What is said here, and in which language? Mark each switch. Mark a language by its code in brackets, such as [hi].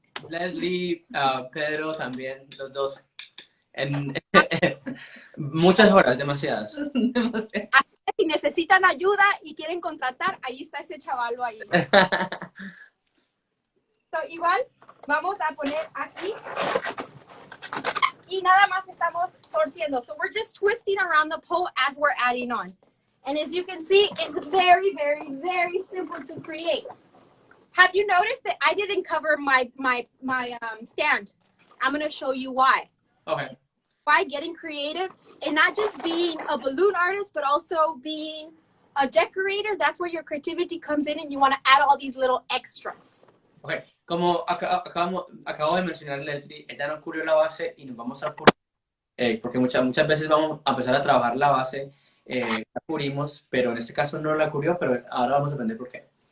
[es] Leslie, Pedro también, los dos. En muchas horas, demasiadas. Si necesitan ayuda y quieren contratar, ahí está ese chavalo ahí. So, igual, vamos a poner aquí. Y nada más estamos torciendo. [en] So we're just twisting around the pole as we're adding on. And as you can see, it's very, very, very simple to create. Have you noticed that I didn't cover my stand? I'm going to show you why. Okay. By getting creative and not just being a balloon artist, but also being a decorator. That's where your creativity comes in and you want to add all these little extras. Okay. [es] Como acabo de mencionar, Leslie, ella no cubrió la base y nos vamos a cubrir, porque muchas veces vamos a empezar a trabajar la base, la cubrimos, pero en este caso no la cubrió, pero ahora vamos a aprender por qué.